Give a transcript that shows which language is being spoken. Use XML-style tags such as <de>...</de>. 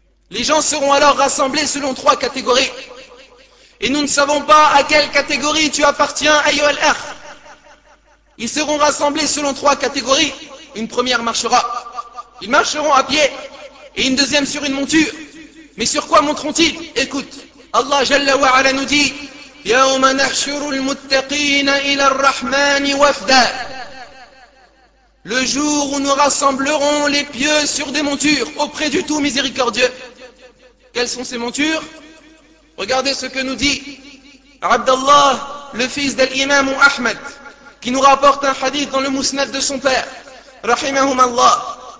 <fr>Les gens seront alors rassemblés selon trois catégories. Et nous ne savons pas à quelle catégorie tu appartiens,</fr> <ar>ayu al-akh.</ar> <fr>Ils seront rassemblés selon trois catégories. Une première marchera. Ils marcheront à pied. Et une deuxième sur une monture. Mais sur quoi monteront-ils? Écoute,</fr> <ar>الله جل وعلا ندي يوم نحشر المتقين إلى الرحمن وفدا.</ar> <fr>Le jour où nous rassemblerons les pieux sur des montures auprès du tout miséricordieux. Quelles sont ces montures? Regardez ce que nous dit Abdallah, le fils d'Al-Imam Ahmed, qui nous rapporte un hadith dans le mousnad de son père, rahimahumallah.</fr>